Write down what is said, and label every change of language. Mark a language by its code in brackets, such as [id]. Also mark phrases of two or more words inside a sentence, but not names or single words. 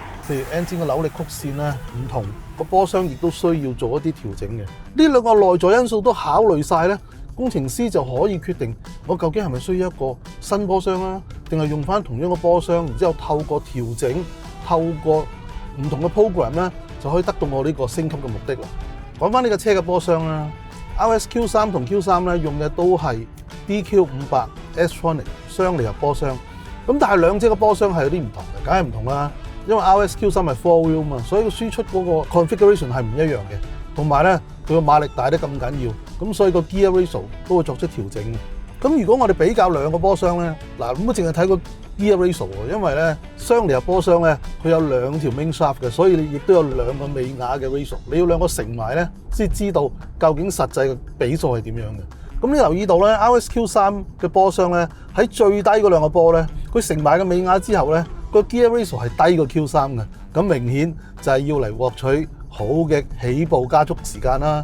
[yue] 譬如 engine 嘅扭力曲線咧唔同，個波箱亦都需要做一啲調整嘅。呢兩個內在因素都考慮晒咧，工程師就可以決定我究竟係咪需要一個新波箱啊，定係用翻同樣嘅波箱，然之後透過調整、透過唔同嘅 program 咧，就可以得到我呢個升級嘅目的啦。講翻呢個車嘅波箱啦 ，RSQ3 同 Q3 咧用嘅都係 DQ500 S-Tronic 雙離合波箱，咁但係兩者嘅波箱係有啲唔同嘅，梗係唔同啦。因為 RSQ3 係 [en] four wheel [yue] 嘛，所以個輸出嗰個 configuration 係唔一樣嘅，同埋咧佢個馬力大得咁緊要，咁所以個 [en] gear ratio [yue] 都會作出調整嘅。咁如果我哋比較兩個波箱咧，嗱咁我淨係睇個 [en] gear ratio [yue] 喎，因為咧雙離合波箱咧佢有兩條 [en] main shaft [yue] 嘅，所以你亦都有兩個尾牙嘅 ratio， 你要兩個乘埋咧先知道究竟實際嘅比數係點樣嘅。咁你留意到咧 RSQ3 嘅波箱咧喺最低嗰兩個波咧，佢乘埋個尾牙之後咧，個 [en] gear ratio [yue] 係低過 Q3 嘅，咁明顯就係要嚟獲取好嘅起步加速時間啦。